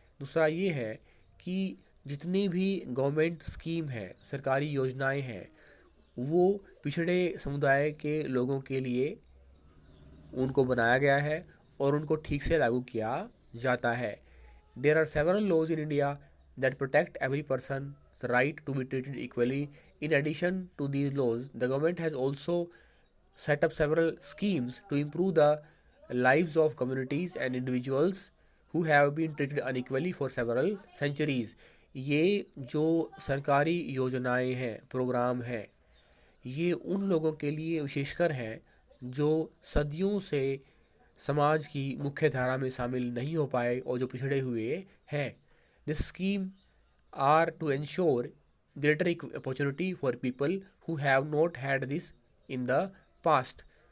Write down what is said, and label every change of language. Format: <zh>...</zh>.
<hi>दूसरा ये है कि जितनी भी गवर्नमेंट स्कीम है, सरकारी योजनाएं हैं, वो पिछड़े समुदाय के लोगों के लिए उनको बनाया गया है और उनको ठीक से लागू किया जाता है.</hi> <en>There are several laws in India that protect every person's right to be treated equally. In addition to these laws, the government has also set up several schemes to improve the lives of communities and individuals who have been treated unequally for several centuries.</en> <hi>ये जो सरकारी योजनाएं हैं, programme हैं, ये उन लोगों के लिए विशेषकर हैं जो सदियों से समाज की मुख्य धारा में शामिल नहीं हो पाए और जो पिछड़े हुए हैं.</hi> <en>This scheme are to ensure greater opportunity for people who have not had this in the past.</en>